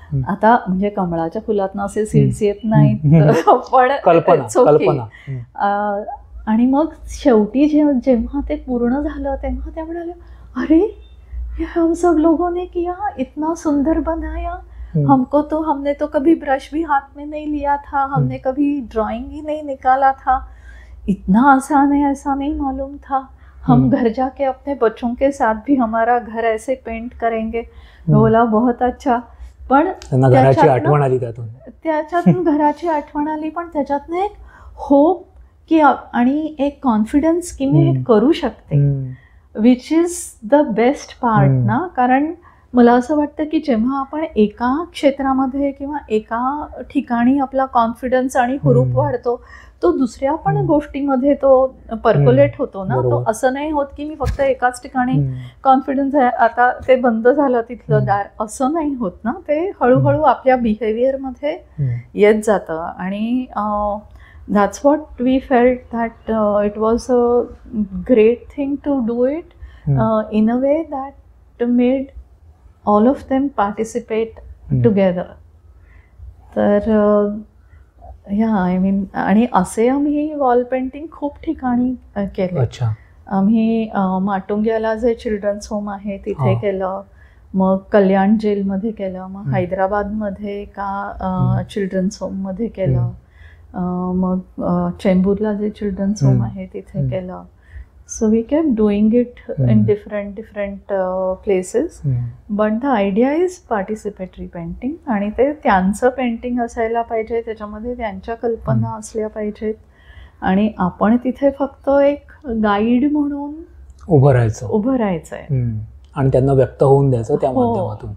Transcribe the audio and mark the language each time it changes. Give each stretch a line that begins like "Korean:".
Marathi: आता म्हणजे कमळाच्या फुलातनं असे सीड्स येत नाहीत पण कल्पना. आणि मग शेवटी जेव्हा ते पूर्ण झालं तेव्हा त्या म्हणाल्या
Hindi: अरे हम सब लोगों ने किया, इतना सुंदर बनाया, हमने तो कभी ब्रश भी हाथ में नहीं लिया था, हमने कभी ड्राइंग ही नहीं निकाला था, इतना आसान है ऐसा नहीं मालूम था, हम घर जाके अपने बच्चों के साथ भी हमारा घर ऐसे पेंट करेंगे. बोला बहुत अच्छा.
Marathi: पण घराची आठवण आली त्याच्यातून घराची आठवण आली पण त्याच्यातनं एक होप की आणि एक कॉन्फिडन्स की मी हे करू शकते,
English: which is the best part
Marathi: ना. कारण मला असं वाटतं की जेव्हा आपण एका क्षेत्रामध्ये किंवा एका ठिकाणी आपला कॉन्फिडन्स आणि हुरूप वाढतो तो दुसऱ्या पण गोष्टीमध्ये तो पर्क्युलेट होतो ना. तो असं नाही होत की मी फक्त एकाच ठिकाणी कॉन्फिडन्स आहे आता ते बंद झालं तिथलं दार, असं नाही होत ना. ते हळूहळू आपल्या बिहेवियरमध्ये येत जातं आणि
English: that's what we felt that it was a great thing to do it in a way that made all of them participate together.
Marathi: तर
English: I mean
Marathi: आणि असे आम्ही वॉल पेंटिंग खूप ठिकाणी केलं. आम्ही माटुंग्याला जे चिल्ड्रन्स होम आहे तिथे केलं, मग कल्याण जेलमध्ये केलं, मग हैदराबादमध्ये एका चिल्ड्रन्स होममध्ये केलं, मग चेंबूरला जे चिल्ड्रन्स होम आहे तिथे केलं.
English: So we kept doing it in different places. But the idea is participatory painting
Marathi: आणि ते त्यांचं पेंटिंग असायला पाहिजे, त्याच्यामध्ये त्यांच्या कल्पना असल्या पाहिजेत आणि आपण तिथे फक्त एक गाईड म्हणून उभं राहायचंय आणि त्यांना व्यक्त होऊन द्यायचं त्या माध्यमातून.